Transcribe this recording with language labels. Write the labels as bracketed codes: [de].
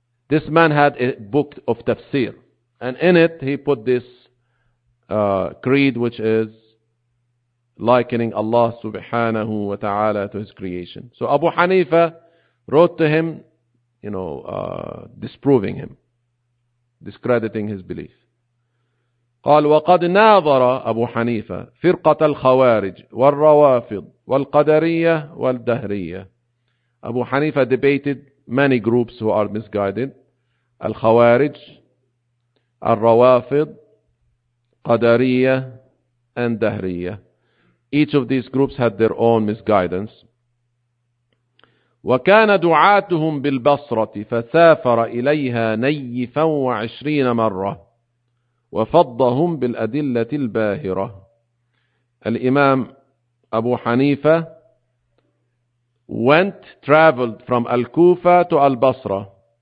[en] This man had a book of tafsir. And in it, he put this creed, which is likening Allah subhanahu wa ta'ala to his creation. So Abu Hanifa wrote to him, you know, disproving him, discrediting his belief. [ar] قال وقد ناظر أبو حنيفة فرقة الخوارج والروافض والقدرية والدهرية. [en] Abu Hanifa debated many groups who are misguided. الخوارج, الروافض, Qadariya and Dahriya. Each of these groups had their own misguidance. [ar] وكان دعاتهم بالبصرة فسافر إليها نيفا وعشرين مرة وفضهم بالأدلة الباهرة. الإمام أبو حنيفة [en] went traveled from [ar] الكوفة to البصرة.